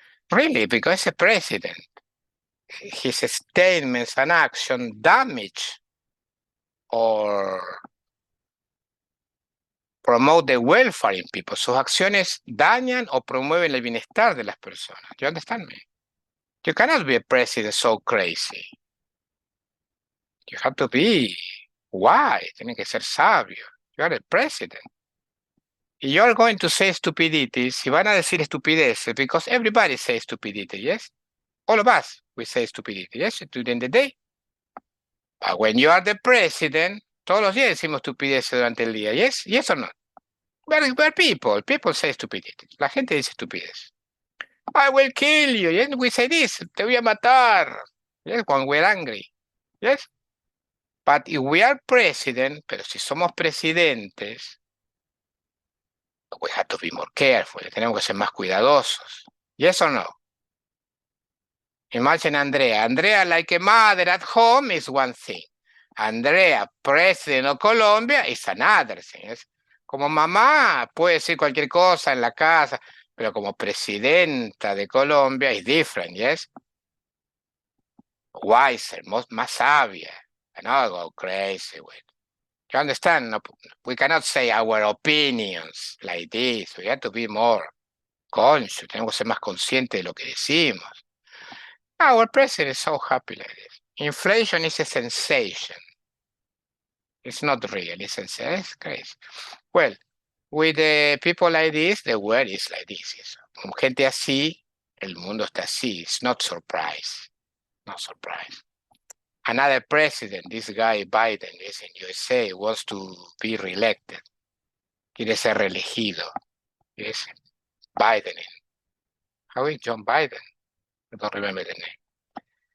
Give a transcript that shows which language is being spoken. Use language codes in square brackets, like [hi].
[en] Really, because the president, his statements and action damage or promote the welfare in people. [es] Sus acciones dañan o promueven el bienestar de las personas. [en] You understand me? You cannot be a president so crazy. You have to be wise. [es] Tiene que ser sabio. [en] You are the president. You are going to say stupidities. [es] Y van a decir estupideces [en] because everybody says stupidity, yes? All of us, we say stupidity, yes? During the day. But when you are the president, [es] todos los días decimos estupideces durante el día, [en] yes? Yes or not? Where people say stupidity. [es] La gente dice estupidez. [en] I will kill you. Yes, we say this. [es] Te voy a matar. [en] Yes, when we're angry. Yes. But if we are president, [es] pero si somos presidentes, [en] we have to be more careful. [es] Tenemos que ser más cuidadosos. [en] Yes or no? Imagine Andrea. Andrea, like a mother at home, is one thing. Andrea, president of Colombia, is another thing. Yes? [es] Como mamá puede decir cualquier cosa en la casa, pero como presidenta de Colombia [en] is different, yes? Wiser, [es] más sabia. [en] I not go crazy with. You understand? No, we cannot say our opinions like this. We have to be more conscious. [es] Tenemos que ser más conscientes de lo que decimos. [en] Our president is so happy like this. Inflation is a sensation. It's not real. It's sensation. It's crazy. Well, with people like this, the world is like this. [es] Con gente así, el mundo está así. [en] It's not surprise. Not surprise. Another president, this guy Biden, is in USA, wants to be reelected. [es] Quiere ser reelegido. [en] Yes, Biden. How is John Biden? I don't remember the name.